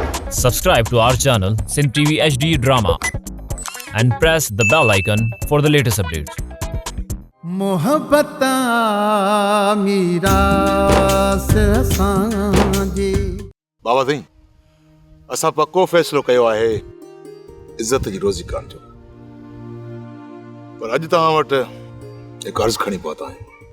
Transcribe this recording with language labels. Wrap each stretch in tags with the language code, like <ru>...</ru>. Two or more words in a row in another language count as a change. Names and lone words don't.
<en>Subscribe to our channel Sin TV HD Drama and press the bell icon for the latest updates.</en> <sd>मोहब्बत मीरा से सांझी बाबा साईं असां पक्को फ़ैसिलो कयो आहे इज़त जी रोज़ी करण जो, पर अॼु तव्हां वटि हिकु अर्ज़ु खणी पहुता आहियूं।</sd>